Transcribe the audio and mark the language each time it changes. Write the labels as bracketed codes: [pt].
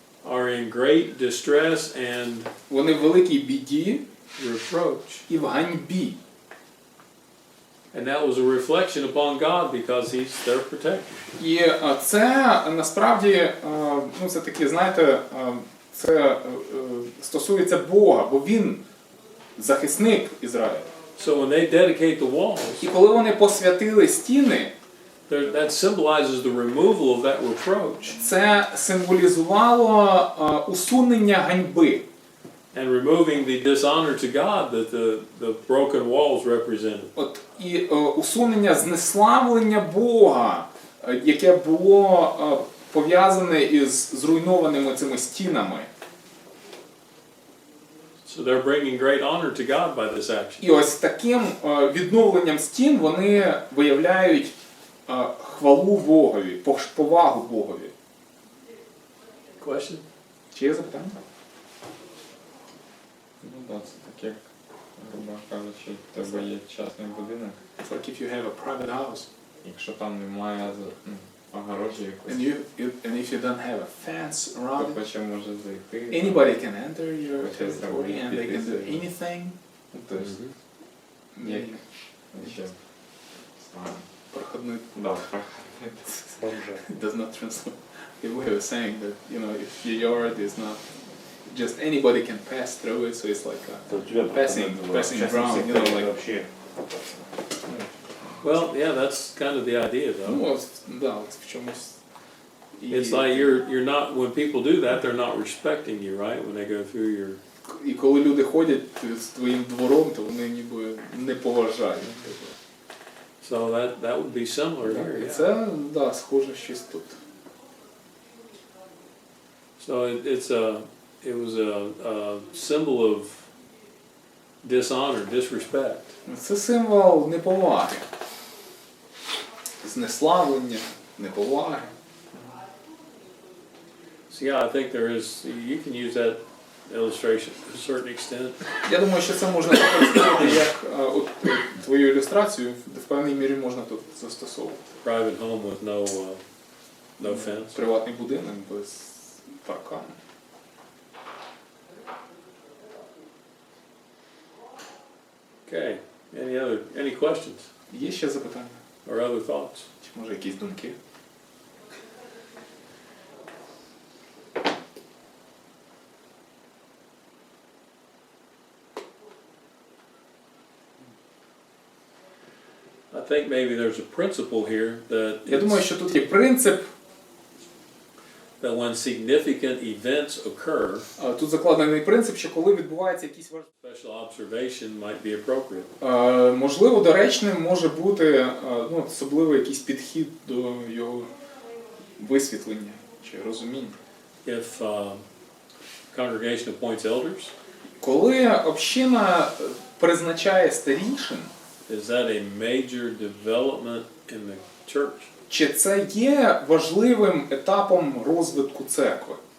[en] are in great distress and [uk] вони в великій біді [en] reproach. [uk] і в ганьбі. [en] And that was a reflection upon God because He's their protector. [uk] І це насправді, це такі, знаєте, це стосується Бога, бо Він захисник Ізраїля. [en] So when they dedicate the walls, [uk] І коли вони посвятили стіни, [en] that symbolizes the removal of that reproach [uk] це символізувало усунення ганьби. [en] and removing the dishonor to God that the broken walls represented. [uk] От і усунення знеславлення Бога, яке було пов'язане із зруйнованими цими стінами. [en] So they're bringing great honor to God by this action. [uk] І ось таким відновленням стін вони виявляють хвалу Богові, повагу Богові. [en] Question? [uk] Чи є запитання? Ну так, це таке, грубо кажучи, в тебе є частний будинок, [en] It's like if you have a private house [uk] якщо там немає огорожі [en] and [uk] якоїсь, [en] if you don't have a fence [uk] хто [en] around it, [uk] хоче може зайти. [en] anybody can enter your [uk] Хоче [en] territory and they can do [uk] зробити [en] anything. [uk] Тобто, як ще, знаю, Проходний. да, [en] It does not translate. We were saying that, if your yard is not, just anybody can pass through it, so it's like passing ground, like. [ru] Вообще. [en] Well, yeah, that's kind of the idea, though. [uk] Ну, от, да, от в чомусь. [en] It's like you're not, when people do that, they're not respecting you, right? When they go through your... [uk] І коли люди ходять з твоїм двором, то вони ніби не поважають тебе. [en] So that would be similar here, [uk] І [en] yeah. [uk] це, да, схоже щось тут. [en] So it was a symbol of dishonor, disrespect. [uk] Це символ неповаги. Знеславлення, неповаги. [en] So yeah, I think there is, you can use that illustration to a certain extent. [uk] Я думаю, що це можна використовувати як твою ілюстрацію, в певній мірі можна тут застосовувати. [en] Private home with no fence. [uk] Приватний будинок без паркану. [en] Okay, any questions [uk] Є ще запитання? [en] or other thoughts? [uk] Чи може якісь думки? [en] I think maybe there's a principle here that [uk] Я думаю, що тут є принцип, [en] that when significant events occur, [uk] тут закладений принцип, що коли відбувається якийсь важливий, [en] special observation might be appropriate. [uk] можливо, доречним може бути особливий якийсь підхід до його висвітлення чи розуміння. [en] If congregation appoints elders, [uk] Коли община призначає старішин, [en] is that a major development in the church? [uk] чи це є важливим етапом розвитку церкви?